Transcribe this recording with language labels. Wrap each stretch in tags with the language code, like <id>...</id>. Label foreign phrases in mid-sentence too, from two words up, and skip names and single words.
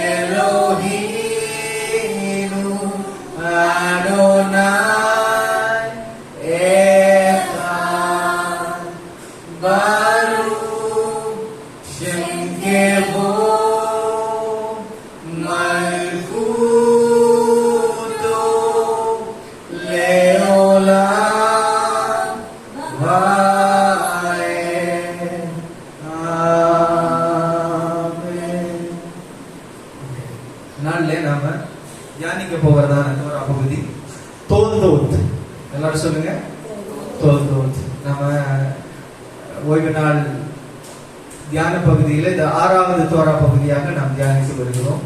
<he>אלהינו ה' אחד ברוך שם כבוד מלכותו לעולם ועד. Amen.</he> <ta>நாளிலே நாம தியானிக்க போகிறதான தோரா பகுதி தோல்தோத். எல்லாரும் சொல்லுங்க, தோல்தோத். நம்ம ஓய்வு நாள் தியான பகுதியில இந்த 6வது தோரா பகுதியாக நாம் தியானித்து வருகிறோம்.</ta>